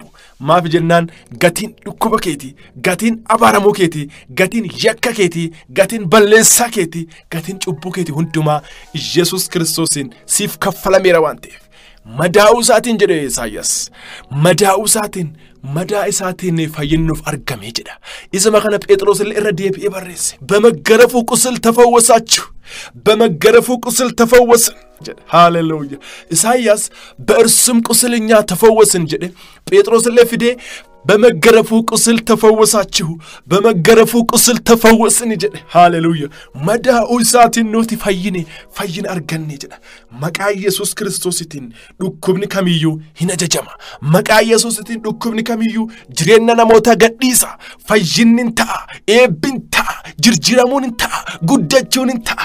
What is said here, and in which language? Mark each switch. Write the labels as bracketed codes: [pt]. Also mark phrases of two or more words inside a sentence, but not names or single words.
[om] Maaf jennaan gatiin dhukkuba keetii, gatiin abaaramuu keetii, gatiin yakka keetii, gatiin balleessaa keetii, gatiin cubbuu keetii hundumaa Yesuus Kiristoosiin siif kaffalameera waan ta'eef. Madaa'uu isaatiin jedhe Isaayyaas. Madaa'uu isaatiin, madaa isaatiin fayyinnuuf argamee jedha. Isuma kana Phexros illee irra deebi'ee barreesse. [am] በመገረፉ ቁስል ተፈወሳችሁ፣ በመገረፉ ቁስል ተፈወስን jedhe. Hallelujah. Isaayyaas በእርሱም ቁስል እኛ ተፈወስን jedhe. [om] Phexros illee fidee [am] በመገረፉ ቁስል ተፈወሳችሁ፣ በመገረፉ ቁስል ተፈወስን jedhe. Hallelujah. [om] መዳኡ isaatiin nuti fayyin arganne jedha. Maqaa Yesuus Kiristoositiin dhukkubni kamiyyuu hin ajajama. Maqaa Yesuusitiin dhukkubni kamiyyuu jireenya namoota gadhiisa. Fayyinni ta'a, eebbin ta'a, jirjiramuun ta'a, guddachuun ta'a.